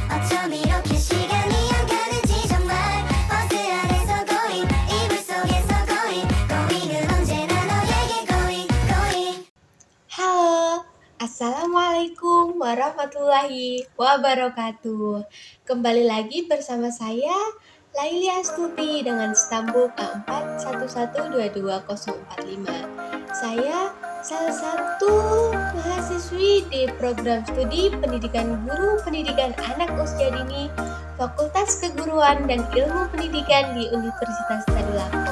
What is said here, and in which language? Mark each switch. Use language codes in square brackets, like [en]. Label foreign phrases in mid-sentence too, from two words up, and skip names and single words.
[ko] 좀 이렇게 시간이 안 가는지 정말 버스 안에서 going 이불 속에서 going은 언제나 너에게 going. [id] Halo, [ar] السلام عليكم ورحمة الله وبركاته. [id] Kembali lagi bersama saya, Laili Astuti dengan stambuk A411222045. Saya salah satu mahasiswi di program studi pendidikan guru pendidikan anak usia dini Fakultas Keguruan dan Ilmu Pendidikan di Universitas Tadulako.